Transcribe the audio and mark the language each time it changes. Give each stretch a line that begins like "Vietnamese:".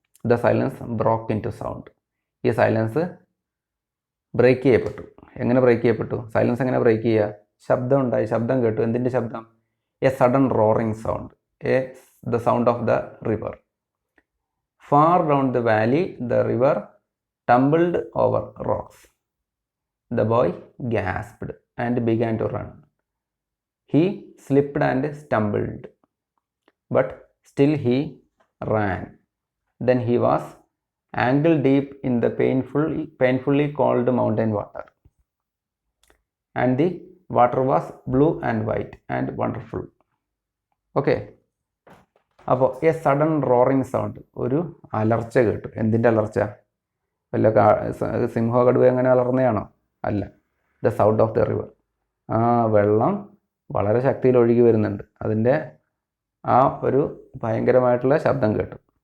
English: The silence broke into sound.
Malayalam: ഈ silence break ചെയ്യപ്പെട്ടു. എങ്ങനെ ബ്രേക്ക് ചെയ്യപ്പെട്ടു? സൈലൻസ് എങ്ങനെ ബ്രേക്ക് ചെയ്യുക? ശബ്ദം ഉണ്ടായി, ശബ്ദം കേട്ടു. എന്തിൻ്റെ ശബ്ദം?
English: A sudden roaring sound, the sound of the river. Far down the valley the river tumbled over rocks. The boy gasped and began to run. He slipped and stumbled, but still he ran. Then he was ankle deep in the painfully cold mountain water, and the water was blue and white and wonderful. Okay.
Malayalam: അപ്പോൾ
English: a sudden roaring sound,
Malayalam: ഒരു അലർച്ച കേട്ടു. എന്തിൻ്റെ അലർച്ച? വല്ല സിംഹോ കടുവ എങ്ങനെ അലർന്നയാണോ? അല്ല.
English: the sound of the river,
Malayalam: വെള്ളം വളരെ ശക്തിയിൽ ഒഴുകി വരുന്നുണ്ട്, അതിൻ്റെ ആ ഒരു ഭയങ്കരമായിട്ടുള്ള ശബ്ദം കേട്ടു.